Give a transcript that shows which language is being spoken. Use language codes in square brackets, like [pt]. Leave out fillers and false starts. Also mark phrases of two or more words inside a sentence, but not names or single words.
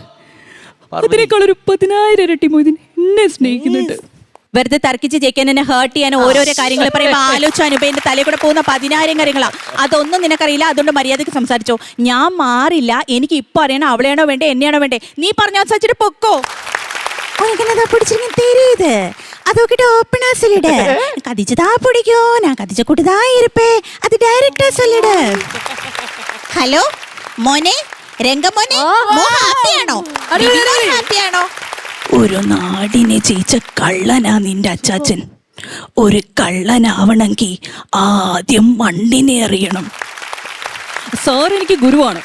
[ml] അതിനേക്കാൾ ഒരു 10,000 ഇരട്ടി മൊയ്തീൻ എന്നെ സ്നേഹിക്കുന്നുണ്ട്. വെറുതെ തർക്കിച്ച് ജയിക്കാൻ എന്നെ ഹേർട്ട് ചെയ്യാൻ ഓരോരോ കാര്യങ്ങൾ പറയുമ്പോൾ ആലോചിച്ചു അനുഭവന്റെ തലയിൽ കൂടെ പോകുന്ന 10,000 കാര്യങ്ങളാ. അതൊന്നും നിനക്കറിയില്ല, അതുകൊണ്ട് മര്യാദക്ക് സംസാരിച്ചോ. ഞാൻ മാറില്ല. എനിക്ക് ഇപ്പൊ അറിയണം അവളെയാണോ വേണ്ടേ എന്നെയാണോ വേണ്ടേ. നീ പറഞ്ഞ അനുസരിച്ചിട്ട് പൊക്കോ. [ta] தெரியுது அதோகிட்ட ஓப்பனா சொல்லிடு. கதிச்சுதா பிடிக்கும், நான் கதிச்ச கூட்டுதான் இருப்பேன், அது டைரக்டா சொல்லிடு. [ml] ഹലോ മോനെ, രംഗമോനെ, ഹാപ്പിയാണോ? ഹാപ്പിയാണോ? ഒരു നാടിനെ ജയിച്ച കള്ളനാ നിന്റെ അച്ചാച്ചൻ. ഒരു കള്ളനാവണമെങ്കിൽ ആദ്യം മണ്ണിനെ അറിയണം. സാർ എനിക്ക് ഗുരുവാണ്.